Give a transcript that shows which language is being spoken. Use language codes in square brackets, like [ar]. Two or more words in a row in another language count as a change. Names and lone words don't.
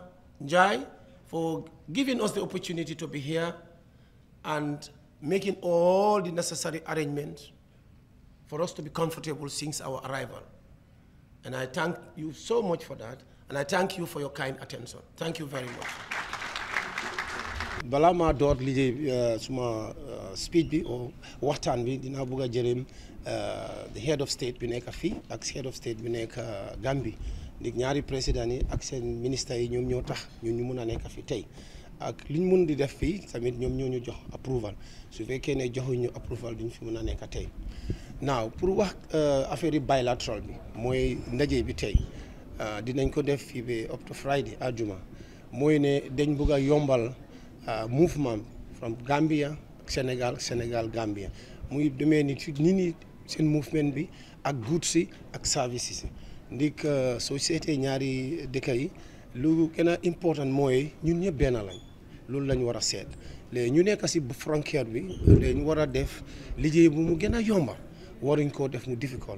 [en] Njai, for giving us the opportunity to be here and making all the necessary arrangements for us to be comfortable since our arrival. And I thank you so much for that, and I thank you for your kind attention. Thank you very much. [wo] Bala ma door liggéey suma speech bi o waxtaan bi dinaa bëgg a jërëm [en] the head of state [wo] bi nekk fii ak [en] head of state [wo] bi nekk Gambie ndig ñaari président yi ak seen ministre yi ñoom ñoo tax ñun ñu mun a nekk fii tey ak li ñu mun di def fii tamit ñoom ñoo ñu jox approval su fekkee ne joxuñu approval duñ fi mun a nekk tey now pour wax affaire yi bilateral bi mooy ndaje bi tey dinañ ko def fii ba [en] up to Friday [wo] àjjuma mooy ne dañ bëgg a yombal [en] movement from Gambia Sénégal Gambia [wo] muy demee ni ci nit ñi seen movement bi ak goods yi ak services yi ndik soo seetee ñaari dëkk yi lu gën a important mooy ñun ñëpp benn lañ loolu lañ war a seet léegi ñu nekk si frontière bi dañ war a def liggéey bu mu gën a yomba waruñ koo def mu difficult